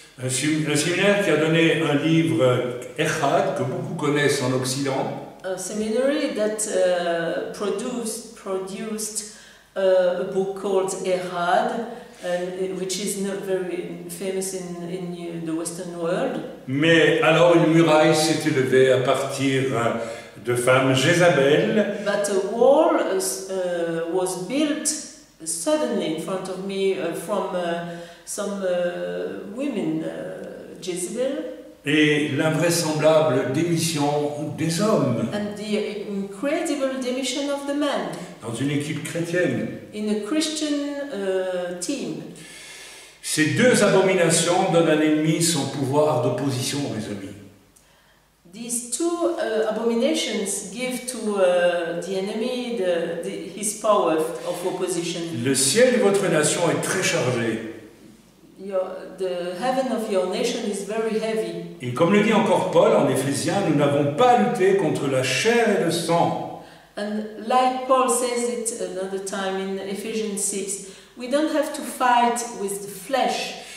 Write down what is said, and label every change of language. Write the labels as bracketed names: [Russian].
[French] Un séminaire qui a donné un livre Echad, que beaucoup connaissent en Occident. [English] A seminary that produced a book called Echad, which is not very famous in the Western world. [French] Mais alors une muraille s'est élevée à partir de femmes Jézabel. [English] But a wall was built suddenly in front of me from some women, Jezebel. [French] Et l'invraisemblable démission des hommes. [English] And the incredible demission of the men. [French] Dans une équipe chrétienne. [English] In a Christian team. [French] Ces deux abominations donnent à l'ennemi son pouvoir d'opposition, mes amis. [English] These two abominations give to the enemy his power of opposition. [French] Le ciel de votre nation est très chargé. [English] The heaven of your nation is very heavy. [French] Et comme le dit encore Paul en Éphésiens, nous n'avons pas à lutter contre la chair et le sang. [English] And like Paul says it another time in Ephesians 6, we don't have to fight with the flesh.